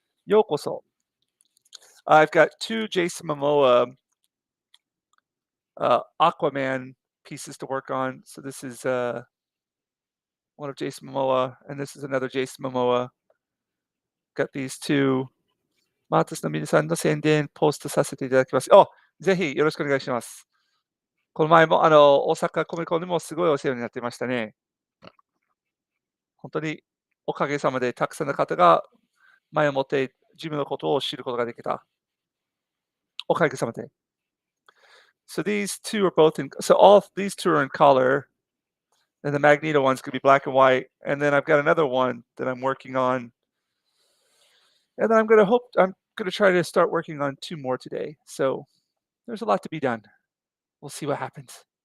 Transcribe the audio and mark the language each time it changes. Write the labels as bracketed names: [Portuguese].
[English] Yokoso. I've got 2 Jason Momoa Aquaman pieces to work on. So this is one of Jason Momoa, and this is another Jason Momoa. Got these 2 [Japanese] アーティストの皆さんの宣伝ポストさせていただきます。ぜひよろしくお願いします。この前も大阪コミコンでもすごいお世話になってましたね。本当におかげさまでたくさんの方が前をもって自分のことを知ることができた。おかげさまで。 [English] So these two are both in, so all these two are in color, and the Magneto one's gonna be black and white, and then I've got another one that I'm working on, and then I'm gonna try to start working on 2 more today. So there's a lot to be done. We'll see what happens.